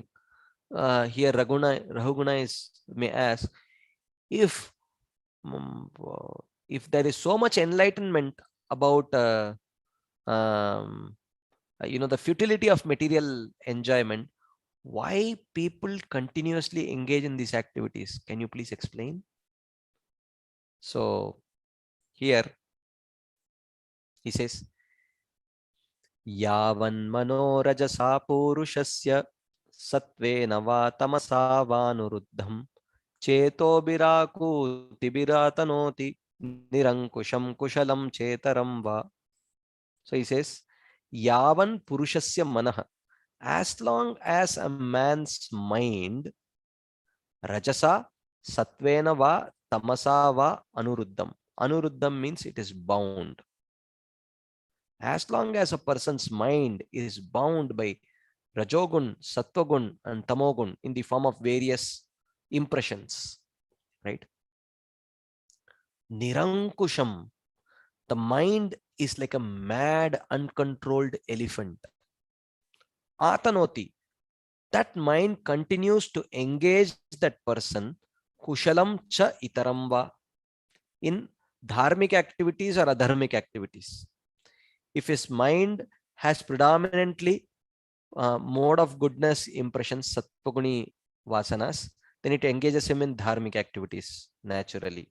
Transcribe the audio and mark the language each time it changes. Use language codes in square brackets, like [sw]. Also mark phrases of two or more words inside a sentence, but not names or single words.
[en] Here Rahuguna may ask, if there is so much enlightenment about the futility of material enjoyment, why people continuously engage in these activities? Can you please explain? So here he says, [sa] Yavan manorajasa purushasya satvena va tamasa vanuruddham cheto birakuti biratanoti nirankusham kushalam chetaram va. [en] So he says, [sa] Yavan purushasya manaha. [en] As long as a man's mind, [sa] rajasa, satvena va, tamasava anuruddham. [en] Anuruddham means it is bound. As long as a person's mind is bound by Rajogun, Sattvagun, and Tamogun in the form of various impressions, right? Nirankusham, the mind is like a mad, uncontrolled elephant. Atanoti, that mind continues to engage that person, [sa] kushalam cha itaramba, [en] in dharmic activities or adharmic activities. If his mind has predominantly mode of goodness impressions, [sa] sattva-guni vasanas, [en] then it engages him in dharmic activities naturally.